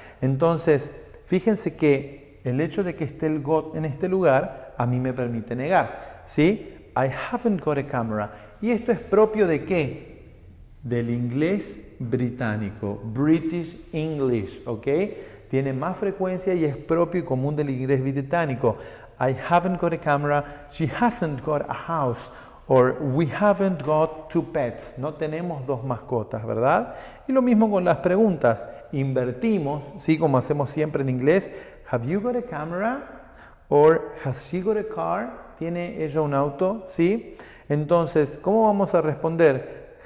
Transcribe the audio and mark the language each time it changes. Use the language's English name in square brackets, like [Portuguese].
[Spanish] Entonces, fíjense que el hecho de que esté el got en este lugar a mí me permite negar, ¿sí? [English] I haven't got a camera. [Spanish] ¿Y esto es propio de qué? Del inglés británico, British English, ¿ok? Tiene más frecuencia y es propio y común del inglés británico. [English] I haven't got a camera, she hasn't got a house, or we haven't got 2 pets. [Spanish] No tenemos 2 mascotas, ¿verdad? Y lo mismo con las preguntas. Invertimos, ¿sí? Como hacemos siempre en inglés. [English] Have you got a camera? Or has she got a car? [Spanish] ¿Tiene ella un auto? ¿Sí? Entonces, ¿cómo vamos a responder?